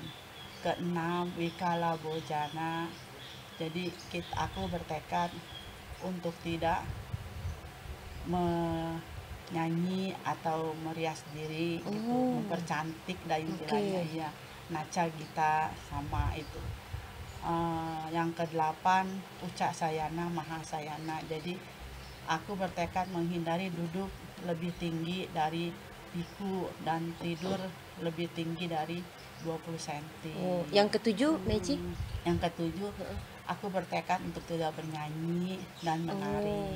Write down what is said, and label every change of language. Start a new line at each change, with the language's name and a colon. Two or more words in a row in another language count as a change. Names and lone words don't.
Indonesian: 6
Pali: wikala bojana,
Indonesian: jadi aku bertekad untuk tidak menyanyi atau merias diri, gitu, mempercantik dan istilahnya ya,
Pali: naca gita
Indonesian: sama itu. Yang ke-8
Pali: ucak sayana mahasayana,
Indonesian: jadi aku bertekad menghindari duduk lebih tinggi dari biku dan tidur lebih tinggi dari 20 cm. Oh, yang ketujuh Meci? Yang ketujuh, aku bertekad untuk tidak bernyanyi dan menari.